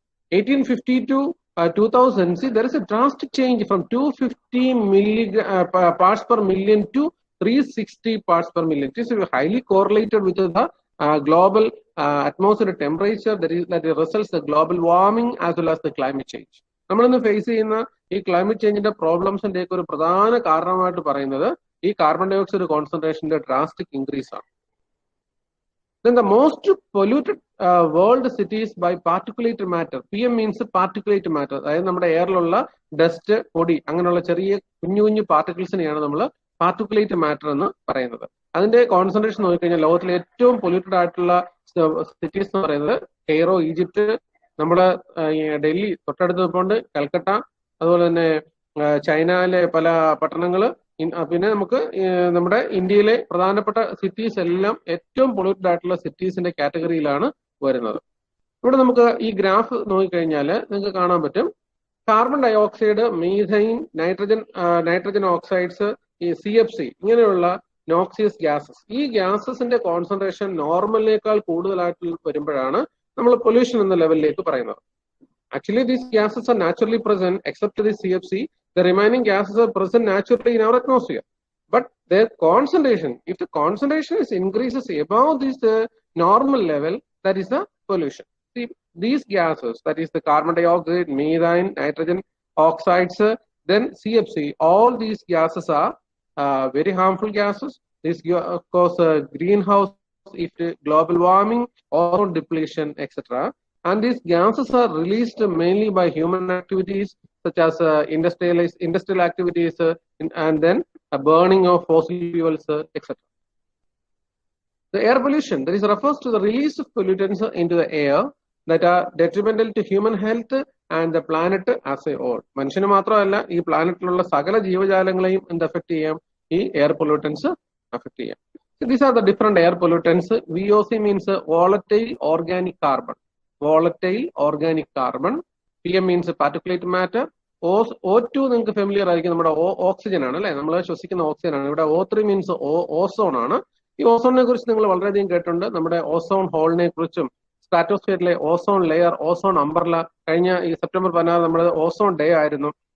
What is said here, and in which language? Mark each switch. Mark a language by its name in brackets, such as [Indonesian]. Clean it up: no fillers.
[English] 1850 to 2000, see, there is a drastic change from 250 parts per million to 360 parts per million. This is highly correlated with the global atmospheric temperature that results the global warming as well as the climate change. [Malayalam] നമ്മളിന്ന് face ചെയ്യുന്ന ഈ climate ചേഞ്ചിന്റെ പ്രോബ്ലംസിന്റെ ഒക്കെ ഒരു പ്രധാന കാരണമായിട്ട് പറയുന്നത് ഈ carbon dye oxide കോൺസെൻട്രേഷന്റെ drastic increase ആണ്. [English] Then the most polluted world cities by particulate matter. PM means particulate matter. [Malayalam] അതായത് നമ്മുടെ എയറിലുള്ള ഡസ്റ്റ്, പൊടി, അങ്ങനെയുള്ള ചെറിയ കുഞ്ഞു കുഞ്ഞു പാർട്ടിക്കിൾസിനെയാണ് നമ്മൾ പാർട്ടിക്കുലേറ്റ് മാറ്റർ എന്ന് പറയുന്നത്. അതിന്റെ കോൺസെൻട്രേഷൻ നോക്കിക്കഴിഞ്ഞാൽ ലോകത്തിലെ ഏറ്റവും പൊല്യൂട്ടഡ് ആയിട്ടുള്ള സിറ്റീസ് എന്ന് പറയുന്നത് കെയ്റോ, ഈജിപ്റ്റ്, നമ്മുടെ ഡൽഹി തൊട്ടടുത്ത് നിൽപ്പുണ്ട്, കൽക്കട്ട, അതുപോലെ തന്നെ ചൈനയിലെ പല പട്ടണങ്ങൾ, പിന്നെ നമുക്ക് നമ്മുടെ ഇന്ത്യയിലെ പ്രധാനപ്പെട്ട സിറ്റീസ് എല്ലാം ഏറ്റവും പൊല്യൂട്ടഡ് ആയിട്ടുള്ള സിറ്റീസിന്റെ കാറ്റഗറിയിലാണ് വരുന്നത്. ഇവിടെ നമുക്ക് ഈ ഗ്രാഫ് നോക്കിക്കഴിഞ്ഞാൽ നിങ്ങൾക്ക് കാണാൻ പറ്റും carbon dye oxide, methane, nitrogen oxides, ഈ CFC ഇങ്ങനെയുള്ള നോക്സിയസ് ഗ്യാസസ്, ഈ ഗ്യാസസിന്റെ കോൺസെൻട്രേഷൻ നോർമലിനേക്കാൾ കൂടുതലായിട്ട് വരുമ്പോഴാണ് നമ്മൾ പൊല്യൂഷൻ എന്ന ലെവലിലേക്ക് പറയുന്നത്. [English] Actually, these gases are naturally present except the CFC. The remaining gases are present naturally in our atmosphere. But their concentration, if the concentration increases above this normal level, that is the pollution. See, these gases, that is the carbon dioxide, methane, nitrogen oxides, then CFC, all these gases are very harmful gases. This cause greenhouse effect, global warming, ozone depletion, etc. And these gases are released mainly by human activities such as industrial activities and then a burning of fossil fuels, etc. The air pollution, that is refers to the release of pollutants into the air that are detrimental to human health and the planet as a whole. [Malayalam] മനുഷ്യന് മാത്രമല്ല, ഈ പ്ലാനറ്റിലുള്ള സകല ജീവജാലങ്ങളെയും എന്ത് affect ചെയ്യാം? ഈ air pollutants affect ചെയ്യാം. [English] These are the different air pollutants. VOC means volatile organic carbon. Volatile organic carbon. PM means particulate matter. [Malayalam] O2 നിങ്ങൾക്ക് familiar ആയിരിക്കും, നമ്മുടെ ഓക്സിജൻ ആണ് അല്ലെ, നമ്മൾ ശ്വസിക്കുന്ന ഓക്സിജൻ ആണ്. ഇവിടെ O3 മീൻസ് ഓസോൺ ആണ്. ഈ ഓസോണിനെ കുറിച്ച് നിങ്ങൾ വളരെയധികം കേട്ടിട്ടുണ്ട്. നമ്മുടെ ഓസോൺ ഹോളിനെ കുറിച്ചും സ്ട്രാറ്റോസ്ഫിയറിലെ ഓസോൺ ലെയർ, ഓസോൺ അംബർല, കഴിഞ്ഞ ഈ സെപ്റ്റംബർ 16 നമ്മുടെ ഓസോൺ ഡേ ആയിരുന്നു.